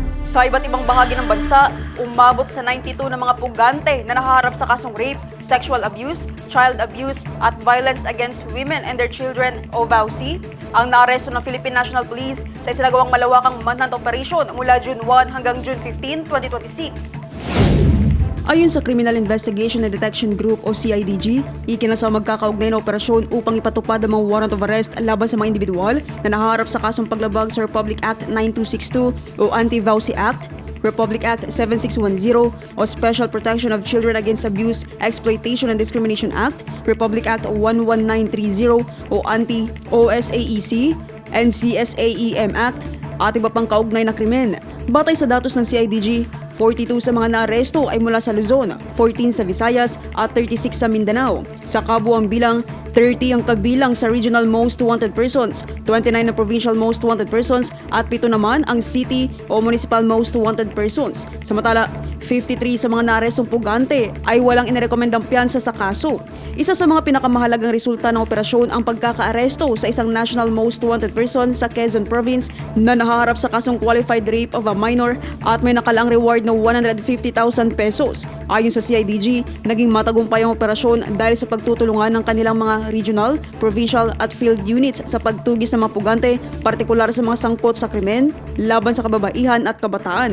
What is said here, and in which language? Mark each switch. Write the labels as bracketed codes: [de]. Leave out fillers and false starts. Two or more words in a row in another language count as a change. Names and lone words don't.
[tl] Sa iba't ibang bahagi ng bansa, umabot sa 92 na mga pugante na nahaharap sa kasong rape, [en] sexual abuse, child abuse [tl] at [en] violence against women and their children [tl] o VAUSI ang naaresto ng Philippine National Police sa isinagawang malawakang [en] manhunt operation [tl] mula June 1 hanggang June 15, 2026. Ayon sa Criminal Investigation and Detection Group o CIDG, ikinasa magkakaugnay na operasyon upang ipatupad ang mga [en] warrant of arrest [tl] laban sa mga individual na nahaharap sa kasong paglabag sa Republic Act 9262 o Anti-VAUSI Act, Republic Act 7610 o Special Protection of Children Against Abuse, Exploitation and Discrimination Act, Republic Act 11930 o Anti-OSAEC, NCSAEM Act at iba pang kaugnay na krimen. Batay sa datos ng CIDG, 42 sa mga naaresto ay mula sa Luzon, 14 sa Visayas at 36 sa Mindanao. Sa kabuuang bilang, 30 ang kabilang sa [en] Regional Most Wanted Persons, [tl] 29 ang [en] Provincial Most Wanted Persons [tl] at 7 naman ang City o [en] Municipal Most Wanted Persons. [tl] Samantala, 53 sa mga naarestong pugante ay walang inirekomendang piyansa sa kaso. Isa sa mga pinakamahalagang resulta ng operasyon ang pagkakaaresto sa isang [en] National Most Wanted Person [tl] sa Quezon Province na nahaharap sa kasong [en] qualified rape of a minor [tl] at may nakalaang reward na 150,000 pesos. Ayon sa CIDG, naging matagumpay ang operasyon dahil sa pagtutulungan ng kanilang mga regional, provincial at [en] field units [tl] sa pagtugis ng mga pugante, partikular sa mga sangkot sa krimen, laban sa kababaihan at kabataan.